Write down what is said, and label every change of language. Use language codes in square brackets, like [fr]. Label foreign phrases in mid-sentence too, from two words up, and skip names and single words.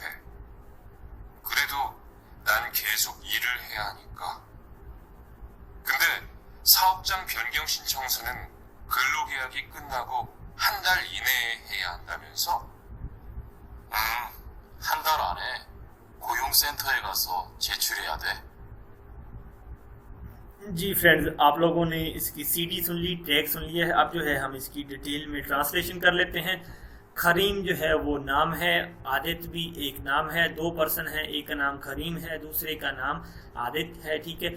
[ko] 그래도 난 계속 일을 해야 하니까. 근데 사업장 변경 신청서는 근로계약이 끝나고 한 달 이내에 해야 한다면서? 한 달 안에 고용센터에 가서 제출해야 돼. [ur] جی فرینڈز، آپ لوگوں نے اس کی سی ڈی سن لی، ٹیگ سن لیا ہے. اب جو ہے ہم اس کی ڈیٹیل میں ٹرانسلیشن کر لیتے ہیں۔ کریم جو ہے وہ نام ہے، آدت بھی ایک نام ہے، دو پرسن ہے، ایک کا نام کریم ہے، دوسرے کا نام آدت ہے، ٹھیک ہے.